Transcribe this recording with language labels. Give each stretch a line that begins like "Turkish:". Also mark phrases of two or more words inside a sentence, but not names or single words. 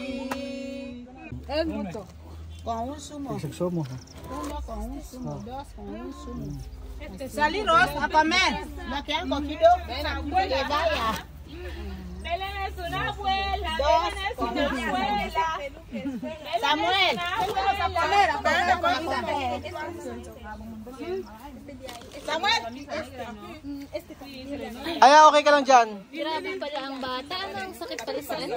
Spanish: Es mucho. Con un zumo. Uno con un zumo, dos con un zumo. Saliros a comer. ¿No quieren cogido? Que vaya. Belén es una abuela. Dos Belén es con una un abuela. Samuel. Samuel.
Filipino: Ay, okay ka lang dyan. Grabe pala ang bata. Ang sakit pala sa ano.